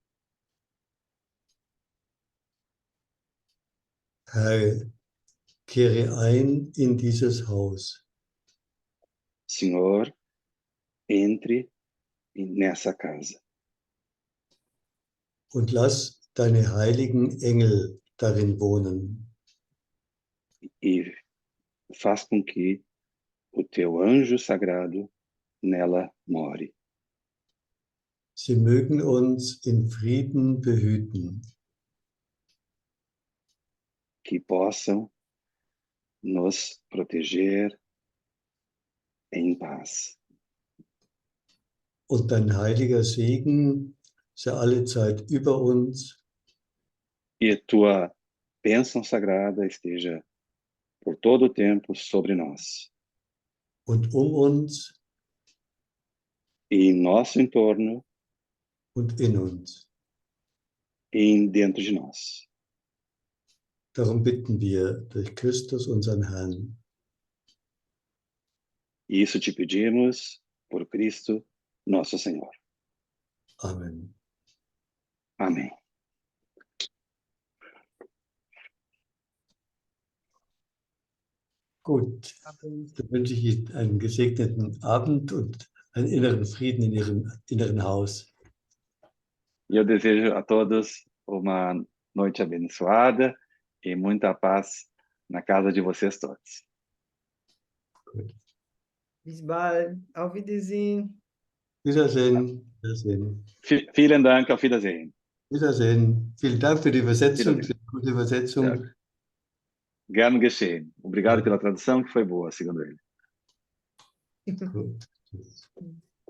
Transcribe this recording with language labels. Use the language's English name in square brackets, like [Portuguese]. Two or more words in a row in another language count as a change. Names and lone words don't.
[German] Herr, kehre ein in dieses Haus [Portuguese] Senhor, entre nessa casa [German] und lass deine heiligen Engel darin wohnen. [Portuguese] e faz com que o teu anjo sagrado nela more. [German] Sie mögen uns in Frieden behüten [Portuguese] Que possam nos proteger em paz. [German] und dein heiliger Segen sei alle Zeit über uns [Portuguese] E a tua bênção sagrada esteja por todo o tempo sobre nós. [German] und uns [Portuguese] E em nosso entorno [German] und in uns. [Portuguese] e dentro de nós. [German] Darum bitten wir durch Christus, unseren Herrn. [Portuguese] E isso te pedimos por Cristo, nosso Senhor. [German] Amen. [Portuguese] Amém. [German] Gut, dann wünsche ich Ihnen einen gesegneten Abend und einen inneren Frieden in Ihrem inneren Haus. [Portuguese] E eu desejo a todos uma noite abençoada e muita paz na casa de vocês todos. [German] Gut. Bis bald. Auf Wiedersehen. Wiedersehen. Wiedersehen. Vielen Dank, auf Wiedersehen. Wiedersehen. Vielen Dank für die Übersetzung, Wiedersehen. für die gute Übersetzung. Ja. Gern geschehen. [Portuguese] Obrigado pela tradução, que foi boa, segundo ele. [German] Gut.